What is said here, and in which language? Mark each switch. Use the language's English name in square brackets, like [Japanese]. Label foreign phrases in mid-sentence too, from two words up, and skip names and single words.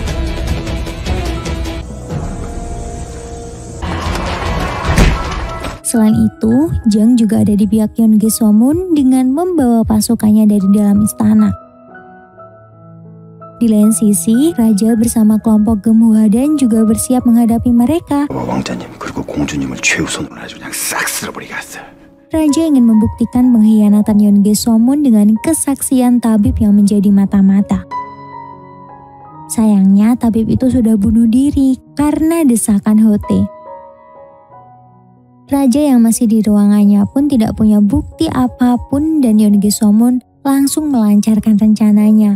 [Indonesian] Selain itu, Jang juga ada di pihak Yoon Ge-somon dengan membawa pasukannya dari dalam istana. Di lain sisi, raja bersama kelompok Gemuhadan juga bersiap menghadapi mereka. [Korean] 왕자님 그리고 공주님을 최우선으로 아주 그냥 싹 쓸어버리겠어. [Indonesian] Raja ingin membuktikan pengkhianatan Yoon Ge-somon dengan kesaksian tabib yang menjadi mata-mata. Sayangnya tabib itu sudah bunuh diri karena desakan Hote. Raja yang masih di ruangannya pun tidak punya bukti apapun dan Yeon Ge-somon langsung melancarkan rencananya.